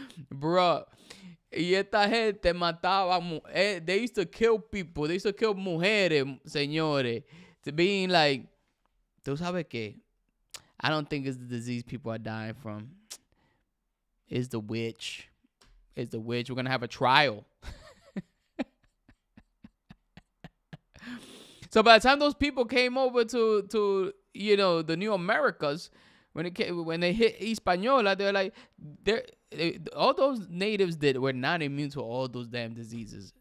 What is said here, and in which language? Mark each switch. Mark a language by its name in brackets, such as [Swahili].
[Spanish] Bro. Y esta gente mataba. [English] They used to kill people. They used to kill [Spanish] mujeres, señores. [English] To being like, [Spanish] ¿tú sabes qué? [English] I don't think it's the disease people are dying from. It's the witch. It's the witch. We're going to have a trial. So by the time those people came over to the New Americas, when they hit Hispaniola, they're like, all those natives that were not immune to all those damn diseases.